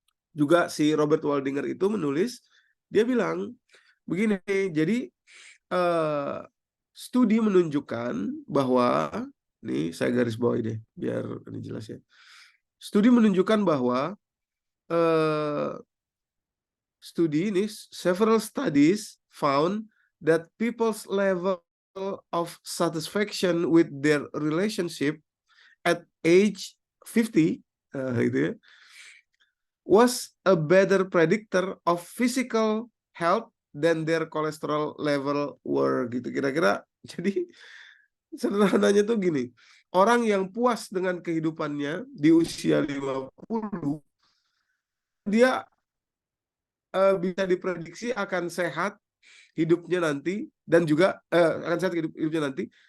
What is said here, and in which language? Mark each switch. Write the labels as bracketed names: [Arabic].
[Indonesian] Juga si Robert Waldinger itu menulis, dia bilang begini, jadi studi menunjukkan bahwa, ini saya garis bawahi deh biar ini jelas ya. Studi menunjukkan bahwa studi ini, [English] several studies found that people's level of satisfaction with their relationship at age 50 gitu ya, was a better predictor of physical health than their cholesterol level were gitu. [Indonesian] Kira-kira jadi sederhananya tuh gini, orang yang puas dengan kehidupannya di usia 50, dia bisa diprediksi akan sehat hidupnya nanti, dan juga akan sehat hidupnya nanti.